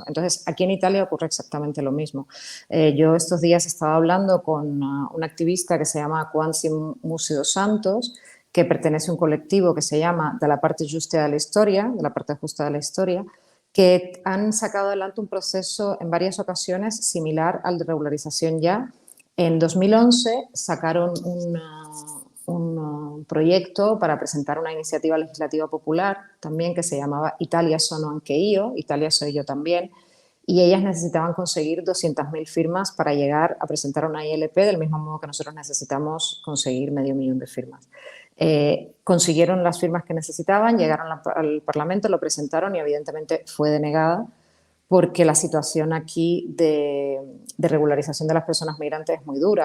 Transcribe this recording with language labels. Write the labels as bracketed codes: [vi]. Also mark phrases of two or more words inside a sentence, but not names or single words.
[es] Entonces, aquí en Italia ocurre exactamente lo mismo. Yo estos días estaba hablando con una activista que se llama Quansi Musi dos Santos, que pertenece a un colectivo que se llama De la parte justa de la historia, de la parte justa de la historia, que han sacado adelante un proceso en varias ocasiones similar al de regularización ya. En 2011 sacaron un proyecto para presentar una iniciativa legislativa popular también que se llamaba Italia sono anche io, Italia soy yo también, y ellas necesitaban conseguir 200.000 firmas para llegar a presentar una ILP, del mismo modo que nosotros necesitamos conseguir 500.000 de firmas. Consiguieron las firmas que necesitaban, llegaron al Parlamento, lo presentaron y evidentemente fue denegada, porque la situación aquí de regularización de las personas migrantes es muy dura.